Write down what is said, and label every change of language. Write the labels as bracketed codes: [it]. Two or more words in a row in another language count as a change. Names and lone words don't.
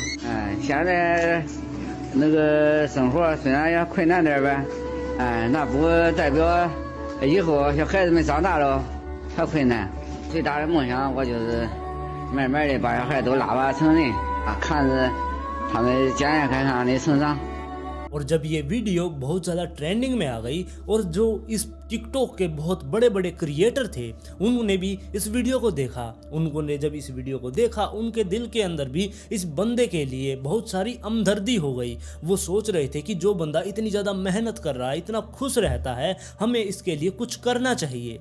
[zh] 现在那个生活虽然也困难点呗，那不代表以后小孩子们长大了还困难。最大的梦想我就是慢慢的把小孩都拉拔成人看着他们健健康康的成长。 [hi] और जब ये वीडियो बहुत ज़्यादा ट्रेंडिंग में आ गई और जो इस टिकटॉक के बहुत बड़े बड़े क्रिएटर थे उन्होंने भी इस वीडियो को देखा। उन्होंने जब इस वीडियो को देखा उनके दिल के अंदर भी इस बंदे के लिए बहुत सारी हमदर्दी हो गई। वो सोच रहे थे कि जो बंदा इतनी ज़्यादा मेहनत कर रहा है, इतना खुश रहता है, हमें इसके लिए कुछ करना चाहिए।